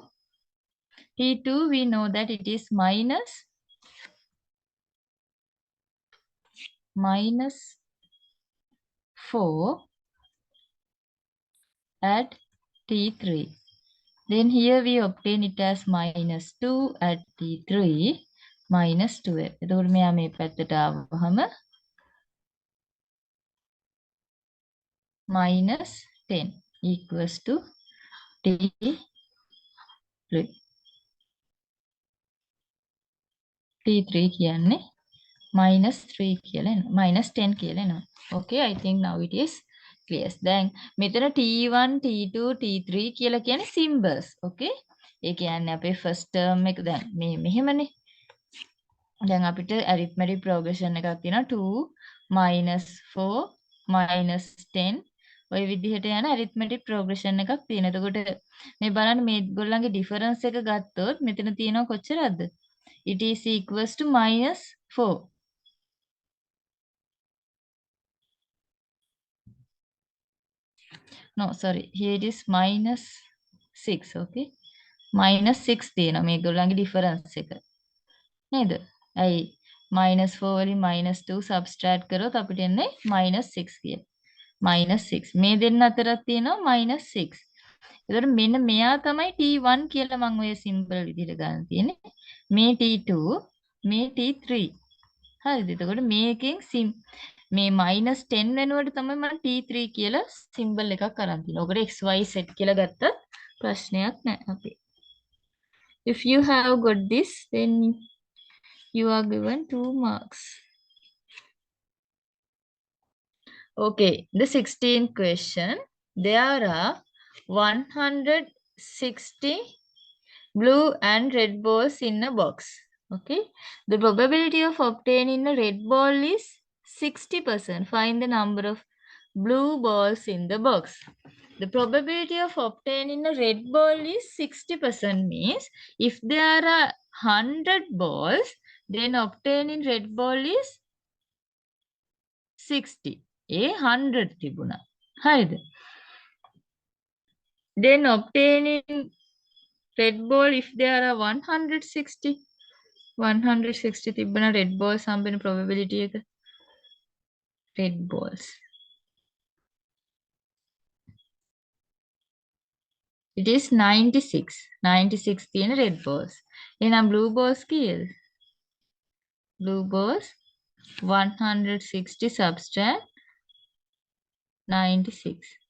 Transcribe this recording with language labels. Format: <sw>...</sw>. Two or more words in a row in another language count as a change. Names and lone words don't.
<en>T2, we know that it is minus 4 at T3. Then here we obtain it as minus 2 at T3 minus 12.</en> <si>එතකොට මෙයා මේ පැත්තට ආවහම</si> <en>minus 10 equals to T3.</en> <si>T3 කියන්නේ minus 3 කියලා එනවා. minus 10 කියලා එනවා.</si> <en>Okay, I think now it is clear.</en> <si>දැන් මෙතන T1, T2, T3 කියලා කියන්නේ</si> <en>symbols. Okay?</en> <si>ඒ කියන්නේ අපේ</si> <en>first term</en> <si>එක දැන් මේ මෙහෙමනේ. දැන් අපිට</si> <en>arithmetic progression</en> <si>එකක් තියෙනවා</si> <en>2 minus 4 minus 10</en> <si>ඔය විදිහට යන</si> <en>arithmetic progression</en> <si>එකක් තියෙනවා. එතකොට මේ බලන්න මේ ගොල්ලන්ගේ difference එක ගත්තොත් මෙතන තියෙනවා කොච්චරද?</si> <en>It is equals to minus 4. No, sorry. Here it is minus 6. Okay. Minus 6</en> <si>තියෙනවා මේ ගොල්ලන්ගේ</si> <en>difference එක.</en> <si>නේද? ඇයි minus 4 වලින්</si> <en>minus 2 subtract</en> <si>කරොත් අපිට එන්නේ minus 6 කියලා. minus 6. මේ දෙන්න අතරක් තියෙනවා minus 6. එතකොට මෙන්න මෙයා තමයි T1 කියලා මම ඔය symbol විදිහට ගන්න තියෙන්නේ. මේ T2, මේ T3. හරිද? එතකොට මේකෙන් මේ minus 10 වෙනුවට තමයි මම T3 කියලා symbol එකක් අරන් තියෙන්නේ. ඔකට XY set කියලා ගත්තත් ප්‍රශ්නයක් නැහැ අපේ.</si> <en>If you have got this, then you are given 2 marks. Okay, the 16th question. There are 160 blue and red balls in a box. Okay, the probability of obtaining a red ball is 60%. Find the number of blue balls in the box. The probability of obtaining a red ball is 60%, means if there are 100 balls, then obtaining red ball is 60.</en> <si>100 තිබුණා. හරිද?</si> <en>Then obtaining red ball if there are 160.</en> <si>160 තිබුණා</si> <en>red balls</en> <si>හම්බෙන probability එක.</si> <en>Red balls. It is 96.</en> <si>96 තියෙන</si> <en>red balls.</en> <si>එහෙනම්</si> <en>blue balls</en> <si>කීයද?</si> <en>Blue balls 160 subtract 96.</en>